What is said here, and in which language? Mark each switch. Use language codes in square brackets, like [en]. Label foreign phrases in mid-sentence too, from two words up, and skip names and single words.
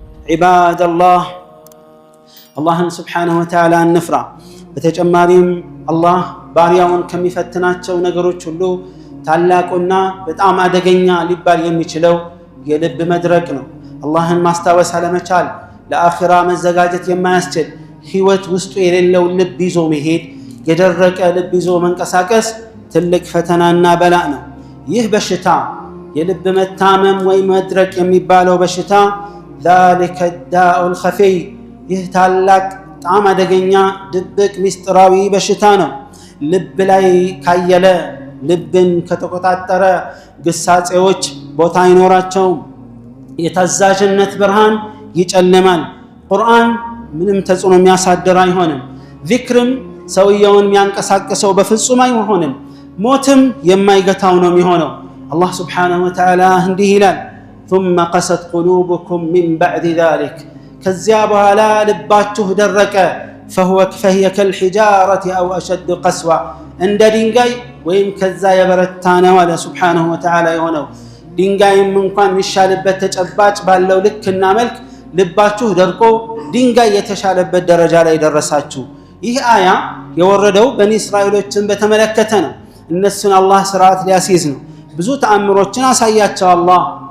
[ar] عباد الله الله سبحانه وتعالى النفرة بتجمعهم الله [am] ባሪያውን ከሚፈትናቸው ነገሮች ሁሉ ታላቁና በጣም አደገኛ ሊባል የሚችለው የልብ መድረቅ ነው። አላህን ማስታወስ አለመቻል ለአኺራ መዘጋጀት የማያስችል ህይወት ውስጡ የሌለው ልብ ይዞ መሄድ የደረቀ ልብ ይዞ መንቀሳቀስ ትልቅ ፈተናና በላእ ነው። ይህ በሽታ የልብ መታመም ወይ መድረቅ የሚባለው በሽታ [ar] ذلك الداء الخفي [am] ይህ ታላቅ በጣም አደገኛ ድብቅ ሚስጥራዊ በሽታ ነው። ልብ ላይ ካየለ ልብን ከተቆጣጠረ ግሳጼዎች ቦታ አይኖራቸውም። የታዛዥነት ብርሃን ይጨልማል። ቁርአን ምንም ተጽዕኖ የሚያሳድር አይሆንም። ዚክርም ሰውየውን የሚያንቀሳቅሰው በፍጹም አይሆንም። ሞትም የማይገታው ነው የሚሆነው። አላህ [ar] سبحانه وتعالى [am] እንዲህ ይላል [ar] ثم قست قلوبكم من بعد ذلك [am] ከዚያ በኋላ ልባችሁ ደረቀ [ar] فهي كالحجارة أو أشد قسوة عند [am] ድንጋይ ወይም ከዛ የበረታ ነው አለ [ar] سبحانه وتعالى [am] የሆነው ድንጋይም እንኳን የሚሻልበት ተጨባጭ ባለው ልክና መልክ ልባችሁ ደርቆ ድንጋይ የተሻለበት ደረጃ ላይ ደረሳችሁ። ይህ አያ የወረደው በኒ እስራኤሎችን በተመለከተ ነው። እነሱን አላህ ስርዓት ሊያስይዝ ነው። ብዙ ተአምሮችን አሳያቸው። አላህ